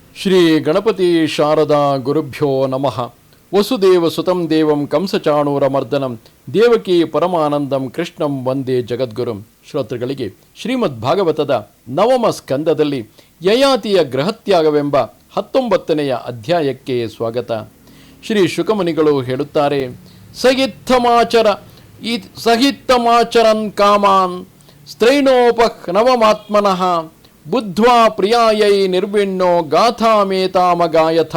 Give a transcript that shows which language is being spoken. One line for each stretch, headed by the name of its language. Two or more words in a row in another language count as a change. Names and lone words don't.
Sanskrit: ಶ್ರೀ ಗಣಪತಿ ಶಾರದಾ ಗುರುಭ್ಯೋ ನಮಃ. ವಸುದೇವ ಸುತಂ ದೇವಂ ಕಂಸಚಾಣೂರಮರ್ದನಂ ದೇವಕಿ ಪರಮಾನಂದಂ ಕೃಷ್ಣಂ ವಂದೇ ಜಗದ್ಗುರುಂ.
Kannada: ಶ್ರೋತೃಗಳಿಗೆ ಶ್ರೀಮದ್ ಭಾಗವತದ ನವಮ ಸ್ಕಂದದಲ್ಲಿ ಯಯಾತಿಯ ಗೃಹತ್ಯಾಗವೆಂಬ 19ನೆಯ ಅಧ್ಯಾಯಕ್ಕೆ ಸ್ವಾಗತ. ಶ್ರೀ ಶುಕಮುನಿಗಳು ಹೇಳುತ್ತಾರೆ,
Sanskrit: सहित्तमाचरन् कामान् स्त्रैणोपनवमात्मनः बुद्ध्वा प्रियायै निर्विण्णो गाथामेतामगायथ.